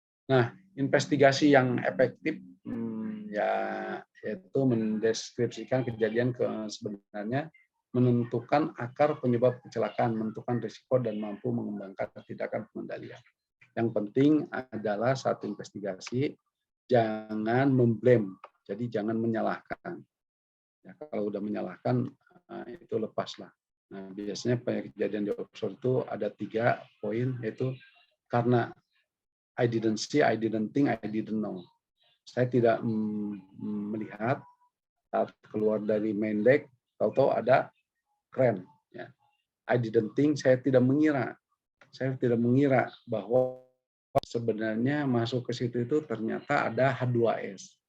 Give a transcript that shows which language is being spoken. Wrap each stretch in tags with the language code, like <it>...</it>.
<id>Nah, investigasi yang efektif ya yaitu mendeskripsikan kejadian sebenarnya, menentukan akar penyebab kecelakaan, menentukan risiko dan mampu mengembangkan tindakan pengendalian. Yang penting adalah saat investigasi jangan memblame, jadi jangan menyalahkan. Ya, kalau udah menyalahkan itu lepaslah. Nah, biasanya kejadian di offshore itu ada 3 poin, yaitu karena</id> <en>I didn't see, I didn't think, I didn't know.</en> <id>Saya tidak melihat saat keluar dari main deck, tahu-tahu ada kren. Ya.</id> <en>I didn't think,</en> <id>saya tidak mengira. Saya tidak mengira bahwa sebenarnya masuk ke situ itu ternyata ada H2S.</id>